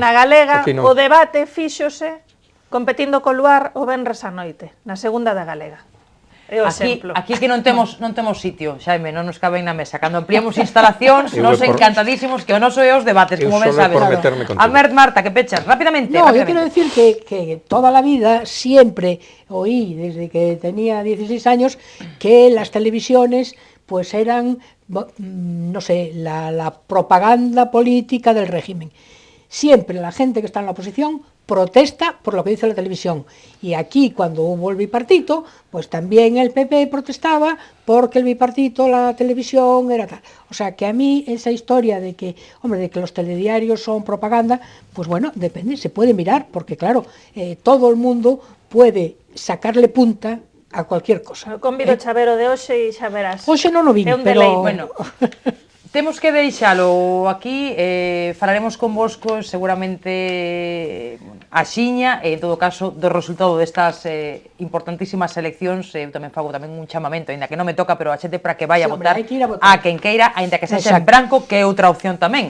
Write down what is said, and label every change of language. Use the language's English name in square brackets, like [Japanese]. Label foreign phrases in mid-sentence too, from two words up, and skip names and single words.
[Galician] E na galega o debate fíxose competindo co Luar o venres a noite, na segunda da galega. É o exemplo. Aquí que non temos sitio, Xaime, non nos caben na mesa. Cando ampliamos instalacións, nos encantadísimos que o noso é os debates, como ben sabes. A ver, Marta, que pechas, rápidamente. [Spanish] No, yo quiero decir que toda la vida siempre oí, desde que tenía 16 años, que las televisiones pues eran, no sé, la propaganda política del régimen. Siempre la gente que está en la oposición protesta por lo que dice la televisión. Y aquí, cuando hubo el bipartito, pues también el PP protestaba porque el bipartito, la televisión, era tal. O sea, que a mí esa historia de que, hombre, de que los telediarios son propaganda, pues bueno, depende, se puede mirar, porque claro, todo el mundo puede sacarle punta a cualquier cosa. [Galician] Convido Chavero de hoxe e xa verás. Hoxe non o vin, pero... Bueno, temos que deixalo aquí, falaremos convosco seguramente axiña, en todo caso, do resultado destas importantísimas eleccións. Eu tamén fago un chamamento, ainda que non me toca, pero a xente para que vai a votar a quen queira, ainda que sexa en branco, que é outra opción tamén.